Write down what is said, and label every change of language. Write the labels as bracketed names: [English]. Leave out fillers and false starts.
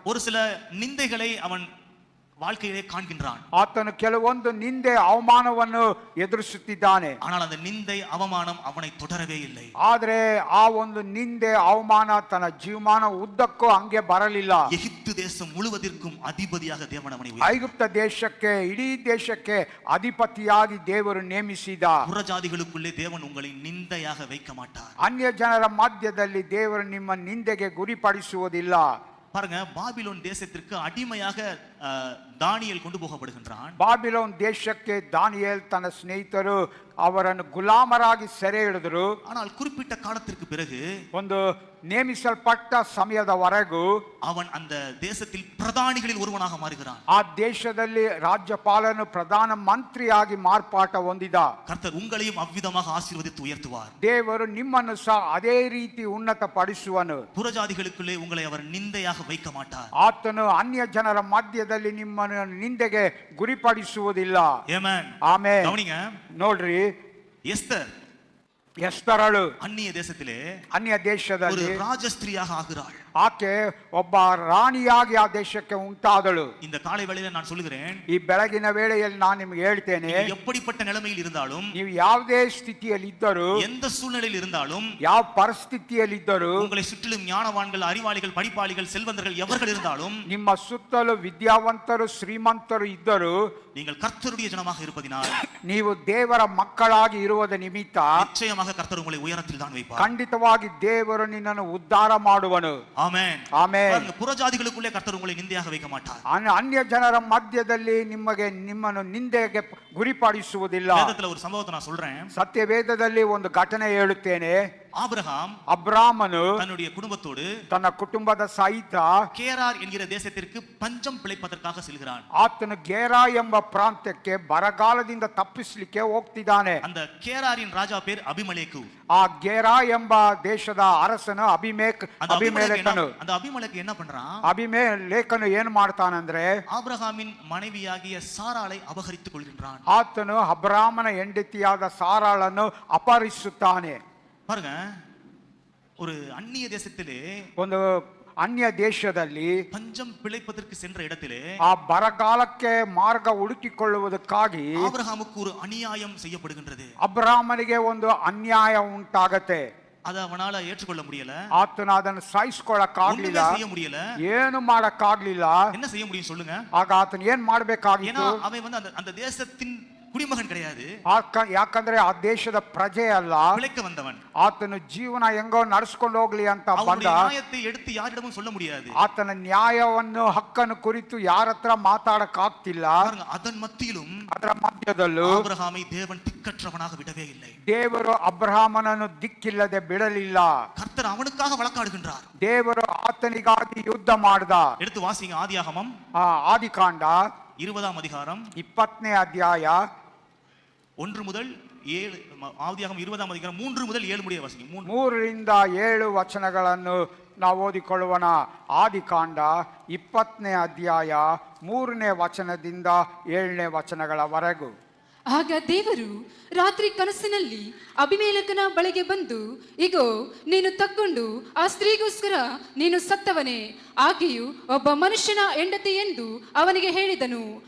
[Tamil] ஒரு சில நிந்தைகளை அவன் வாழ்க்கையிலே காண்கின்றான். [Kannada] ಆತನು ಕೆಲವೊಂದು ನಿಂದೆ ಅವಮಾನವನ್ನು ಎದುರಿಸುತ್ತಿದ್ದಾನೆ. [Tamil] ஆனால் அந்த நிந்தை அவமானம் அவனை தொடரவே இல்லை. [Kannada] ಆದ್ರೆ ಆ ಒಂದು ನಿಂದೆ ಅವಮಾನ ತನ್ನ ಜೀವಮಾನ ಉದ್ದಕ್ಕೂ ಹಂಗೆ ಬರಲಿಲ್ಲ. [Tamil] எகிப்து தேசம் முழுவதற்கும் அதிபதியாக தேவன் அவனை [Kannada] ಐಗುಪ್ತ ದೇಶಕ್ಕೆ, ಇಡೀ ದೇಶಕ್ಕೆ ಅಧಿಪತಿಯಾಗಿ ದೇವರು ನೇಮಿಸಿದ. [Tamil] புறஜாதிகளுக்குள்ளே தேவன் உங்களை நிந்தையாக வைக்க மாட்டார். [Kannada] ಅನ್ಯ ಜನರ ಮಧ್ಯದಲ್ಲಿ ದೇವರು ನಿಮ್ಮ ನಿಂದೆಗೆ ಗುರಿಪಡಿಸುವುದಿಲ್ಲ. [Tamil] பாருங்க, பாபிலோன் தேசத்திற்கு அடிமையாக தானியேல் கொண்டு போகப்படுகின்றான். [Kannada] ಬಾಬಿಲೋನ್ ದೇಶಕ್ಕೆ ದಾನಿಯೇಲ್ ತನ್ನ ಸ್ನೇಹಿತರು ಅವರನ್ನು ಗುಲಾಮರಾಗಿ ಸೆರೆ ಹಿಡಿದರು. [Tamil] ஆனால் குறிப்பிட்ட காலத்திற்கு பிறகு [Kannada] ಒಂದು ನೇಮಿಸಲ್ಪಟ್ಟ ಸಮಯದವರೆಗೂ [Tamil] அவன் அந்த தேசத்தில் பிரதானிகளில் ஒருவனாக மாறுகிறான். [Kannada] ಆ ದೇಶದಲ್ಲಿ ರಾಜ್ಯಪಾಲನು ಪ್ರಧಾನ ಮಂತ್ರಿಯಾಗಿ ಮಾರ್ಪಾಟ ಹೊಂದಿದ. [Tamil] கர்த்தர் உங்களையும் அவ்விதமாக ஆசீர்வதித்து உயர்த்துவார். [Kannada] ದೇವರು ನಿಮ್ಮನ್ನು ಸಹ ಅದೇ ರೀತಿ ಉನ್ನತ ಪಡಿಸುವನು. [Tamil] புறஜாதிகளுக்குள்ளே உங்களை அவர் நிந்தையாக வைக்க மாட்டார். [Kannada] ಆತನು ಅನ್ಯ ಜನರ ಮಧ್ಯದಲ್ಲಿ ನಿಮ್ಮನ್ನು ನಿಂದೆಗೆ ಗುರಿಪಡಿಸುವುದಿಲ್ಲ. [Tamil] ஆமென். [Kannada] ಆಮೇಲೆ [Tamil] கவனிங்க, [Kannada] ನೋಡ್ರಿ, [Tamil] எஸ்தர் [Kannada] ಎಸ್ತರಳು [Tamil] அந்நிய தேசத்திலே [Kannada] ಅನ್ಯ [Tamil] ஒரு [Kannada] ದೇಶದಲ್ಲಿ [Tamil] ராஜஸ்திரியாக ஆகிறாள். [Kannada] ಆಕೆ ಒಬ್ಬ ರಾಣಿಯಾಗಿ ಆ ದೇಶಕ್ಕೆ ಉಂಟಾದಳು. [Tamil] இந்த காலை வேளையில நான் சொல்லுகிறேன், [Kannada] ಈ ಬೆಳಗಿನ ವೇಳೆಯಲ್ಲಿ ನಾನು ನಿಮ್ಗೆ ಹೇಳ್ತೇನೆ, [Tamil] நீங்க எப்படிப்பட்ட நிலைமையில் இருந்தாலும், [Kannada] ನೀವು ಯಾವುದೇ ಸ್ಥಿತಿಯಲ್ಲಿ ಇದ್ದರೂ, [Tamil] எந்த சூழ்நிலையில் இருந்தாலும், [Kannada] ಯಾವ ಪರಿಸ್ಥಿತಿಯಲ್ಲಿ ಇದ್ದರೂ, [Tamil] உங்களை சுற்றிலும் ஞானவான்கள், அறிவாளிகள், படிப்பாளிகள், செல்வந்தர்கள் எவர்கள் இருந்தாலும், [Kannada] ನಿಮ್ಮ ಸುತ್ತಲೂ ವಿದ್ಯಾವಂತರು ಶ್ರೀಮಂತರು ಇದ್ದರೂ, [Tamil] நீங்கள் கர்த்தருடைய ஜனமாக இருப்பதினால் [Kannada] ನೀವು ದೇವರ ಮಕ್ಕಳಾಗಿ ಇರುವುದ ನಿಮಿತ್ತ [Tamil] நிச்சயமாக கர்த்தர் உங்களை உயரத்தில் தான் வைப்பார். [Kannada] ಖಂಡಿತವಾಗಿ ದೇವರು ನಿನ್ನನ್ನು ಉದ್ಧಾರ ಮಾಡುವನು. [Tamil] ஆமென். [Kannada] ಆಮೇಲೆ [Tamil] பாருங்க, புறஜாதிகளுக்குள்ளே கர்த்தர் உங்களை நிந்தையாக வைக்க மாட்டார். [Kannada] ಅನ್ಯ ಜನರ ಮಧ್ಯದಲ್ಲಿ ನಿಮ್ಮನ್ನು ನಿಂದೆಗೆ ಗುರಿಪಡಿಸುವುದಿಲ್ಲ. [Tamil] வேதத்துல ஒரு சம்பவத்தை நான் சொல்றேன். [Kannada] ಸತ್ಯವೇದದಲ್ಲಿ ಒಂದು ಘಟನೆ ಹೇಳುತ್ತೇನೆ. [Tamil] ஆபிரகாம் [Kannada] ಅಬ್ರಾಮನು [Tamil] தன்னுடைய குடும்பத்தோடு [Kannada] ತನ್ನ ಕುಟುಂಬದ ಸಹಿತ [Tamil] கேரார் என்கிற தேசத்திற்கு பஞ்சம் பிழைப்பதற்காக செல்கிறான். [Kannada] ಆತನು ಗೇರಾ ಎಂಬ ಪ್ರಾಂತ್ಯಕ್ಕೆ ಬರಗಾಲದಿಂದ ತಪ್ಪಿಸಲಿಕ್ಕೆ ಹೋಗ್ತಿದ್ದಾನೆ. [Tamil] அந்த கேராரின் ராஜா பேர் அபிமலேக்கு. [Kannada] ಆ ಗೇರಾ ಎಂಬ ದೇಶದ ಅರಸನು ಅಭಿಮೇಲೆಕನು. [Tamil] அந்த அபிமலேக்கு என்ன பண்றான்? [Kannada] ಅಭಿಮೇಲೆಕನು ಏನ್ ಮಾಡ್ತಾನಂದ್ರೆ, [Tamil] ஆபிரகாமின் மனைவியாகிய சாராளை அபகரித்துக் கொள்கின்றான். [Kannada] ಆತನು ಅಬ್ರಾಮನ ಹೆಂಡತಿಯಾದ ಸಾರಾಳನ್ನು ಅಪಹರಿಸುತ್ತಾನೆ. [Tamil] பாருங்க, ஒரு அந்நிய தேசத்திலே, [Kannada] ಒಂದು ಅನ್ಯ ದೇಶದಲ್ಲಿ [Tamil] பஞ்சம் பிழைப்பதற்கு சென்ற இடத்திலே [Kannada] ಆ ಬರಗಾಲಕ್ಕೆ ಮಾರ್ಗ ಹುಡುಕಿಕೊಳ್ಳುವುದಕ್ಕಾಗಿ [Tamil] ஆபிரகாமுக்கு ஒரு அநியாயம் செய்யப்படுகின்றது. [Kannada] ಅಬ್ರಾಮನಿಗೆ ಒಂದು ಅನ್ಯಾಯ ಉಂಟಾಗತ್ತೆ. [Tamil] அதை அவனால ஏற்றுக்கொள்ள முடியல. [Kannada] ಆತನ ಅದನ್ನು ಸಹಿಸಿಕೊಳ್ಳಕ್ಕಾಗ್ಲಿಲ್ಲ, [Tamil] ஒண்ணுமே செய்ய முடியல. [Kannada] ಏನು ಮಾಡಕ್ಕಾಗ್ಲಿಲ್ಲ. [Tamil] என்ன செய்ய முடியும் சொல்லுங்க? [Kannada] ಆಗ ಆತನ ಏನ್ ಮಾಡ್ಬೇಕಾಗಿತ್ತು? [Tamil] ஏன்னா அவன் அந்த தேசத்தின் குடிமகன் கிடையாது, [Kannada] ಯಾಕಂದ್ರೆ ಆ ದೇಶದ ಪ್ರಜೆ ಅಲ್ಲ, [Tamil] பிழைக்க வந்தவன். [Kannada] ಆತನ ಜೀವನ ಹೆಂಗೋ ನಡೆಸ್ಕೊಂಡು ಹೋಗ್ಲಿ ಅಂತ ಬಂದ. [Tamil] அவருடைய நியாயத்தை எடுத்து யாரிடமும் சொல்ல முடியாது. [Kannada] ಆತನ ನ್ಯಾಯವನ್ನು ಹಕ್ಕನ್ನು ಕುರಿತು ಯಾರ ಹತ್ರ ಮಾತಾಡಕ್ ಆಗ್ತಿಲ್ಲ. [Tamil] அதன் மத்தியிலும் [Kannada] ಅದರ ಮಧ್ಯದಲ್ಲೂ [Tamil] ஆபிரகாமை தேவன் திக்கற்றவனாக விடவே இல்லை. [Kannada] ದೇವರು ಅಬ್ರಹಾಮನನ್ನು ದಿಕ್ಕಿಲ್ಲದೆ ಬಿಡಲಿಲ್ಲ. [Tamil] கர்த்தர் அவனுக்காக வழக்காடுகின்றார். [Kannada] ದೇವರು ಆತನಿಗಾಗಿ ಯುದ್ಧ ಮಾಡಿದ. [Tamil] எடுத்து வாசிங்க ஆதியாகமம் [Kannada] ಆದಿಕಾಂಡ [Tamil] 20 அதிகாரம் [Kannada] 20ನೇ ಅಧ್ಯಾಯ [Tamil] 1 முதல் 7. ஆதியாகமம் 20 அதிகாரம் 3 முதல் 7 முடிய வாசிங்க. [Kannada] 3ರಿಂದ 7 ವಚನಗಳನ್ನು ನಾವು ಓದಿಕೊಳ್ಳೋಣ. ಆದಿಕಾಂಡ 20ನೇ ಅಧ್ಯಾಯ 3ನೇ ವಚನದಿಂದ 7ನೇ ವಚನಗಳವರೆಗೂ. ಆಗ ದೇವರು ರಾತ್ರಿ ಕನಸಿನಲ್ಲಿ ಅಭಿಮೇಲಕನ ಬಳಿಗೆ ಬಂದು, ಇಗೋ, ನೀನು ತಕ್ಕೊಂಡು ಆ ಸ್ತ್ರೀಗೋಸ್ಕರ ನೀನು ಸತ್ತವನೇ, ಆಕೆಯು ಒಬ್ಬ ಮನುಷ್ಯನ ಹೆಂಡತಿ ಎಂದು ಅವನಿಗೆ ಹೇಳಿದನು.